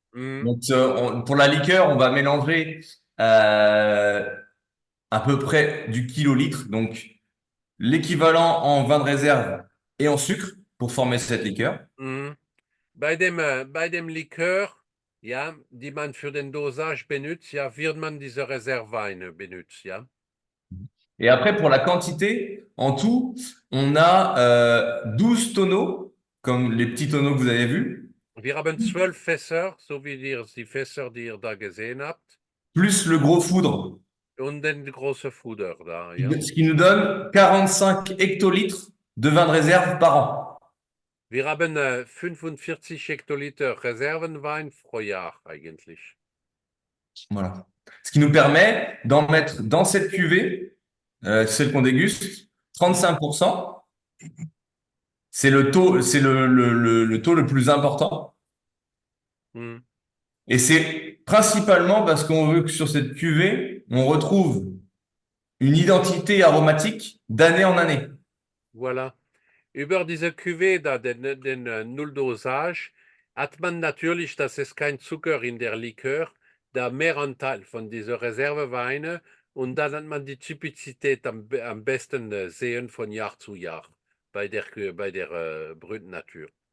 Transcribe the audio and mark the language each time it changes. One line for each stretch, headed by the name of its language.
French: Mhm. Donc, pour la liqueur, on va mélanger euh, à peu près du kilolitre, donc l'équivalent en vin de réserve et en sucre pour former cette liqueur. Mhm.
German: Bei dem Likör, ja, die man für den Dosage benutzt, ja, wird man diese Reserveweine benutzt, ja.
French: Et après, pour la quantité, en tout, on a 12 tonneaux, comme les petits tonneaux que vous avez vus,
German: Wir haben 12 Fässer, so wie ihr die Fässer, die ihr da gesehen habt,
French: plus le gros foudre,
German: und den großen Fuder da, ja.
French: ce qui nous donne 45 hectolitres de vin de réserve par an.
German: Wir haben 45 Hektoliter Reservenwein pro Jahr eigentlich.
French: Voilà. Ce qui nous permet d'en mettre dans cette cuvée, celle qu'on déguste, 35%. C'est le taux, c'est le taux le plus important. Mhm. Et c'est principalement parce qu'on veut que sur cette cuvée, on retrouve une identité aromatique d'année en année. Voilà.
German: Über diese Cuvée da, den Nulldosage, hat man natürlich, dass es kein Zucker in der Likör, da mehr Anteil von dieser Reserveweine und dann hat man die Typizität am besten sehen von Jahr zu Jahr bei der Brut Natur.